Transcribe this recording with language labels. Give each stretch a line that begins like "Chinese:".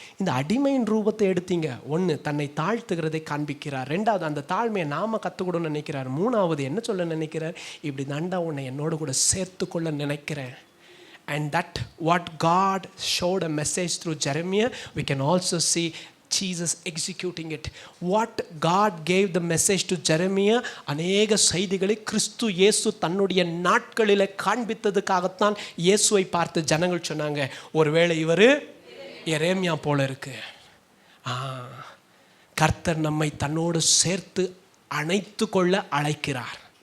Tamil: இந்த அடிமையின் ரூபத்தை எடுத்தீங்க. ஒன்று, தன்னை தாழ்த்துகிறதை காண்பிக்கிறார். ரெண்டாவது, அந்த தாழ்மையை நாம் கற்றுக்கணும்னு நினைக்கிறார். மூணாவது, என்ன சொல்ல நினைக்கிறார்? இப்படி தாண்டா உன்னை என்னோடு கூட சேர்த்து கொள்ள நினைக்கிறேன்.
English: And that what God showed a message through Jeremiah, we can also see Jesus executing it. What God gave the message to Jeremiah,
Tamil: அநேக செய்திகளை கிறிஸ்து இயேசு தன்னுடைய நாட்களில் காண்பித்ததுக்காகத்தான் இயேசுவை பார்த்து ஜனங்கள் சொன்னாங்க, ஒருவேளை இவர் எரேமியா போல இருக்கு. கர்த்தர் நம்மை தன்னோடு சேர்த்து அணைத்து கொள்ள அழைக்கிறார்.